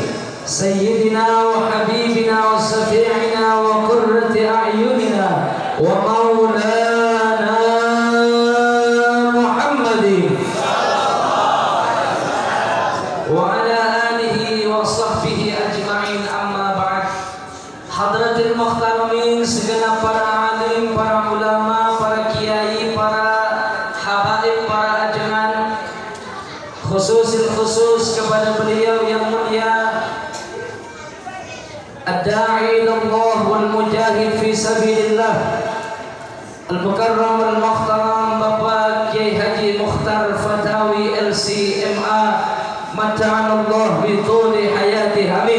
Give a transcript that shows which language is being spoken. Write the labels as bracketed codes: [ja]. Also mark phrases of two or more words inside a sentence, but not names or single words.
[ar] سيدنا وحبيبنا وشفيعنا وقرة أعيننا ومولانا محمد وعلى آله وصحبه أجمعين، أما بعد. حضرات المحترمين, [id] segenap para alim, para ulama, para kiai, para habaib, para ajengan, khusus kepada beliau yang mulia [ar] الداعي إلى الله والمجاهد في سبيل الله, المكرم المحترم [id] Bapak Kiai Haji Mukhtar Fatawi LCMA, [ar] متعنا الله بطول حياته، آمين.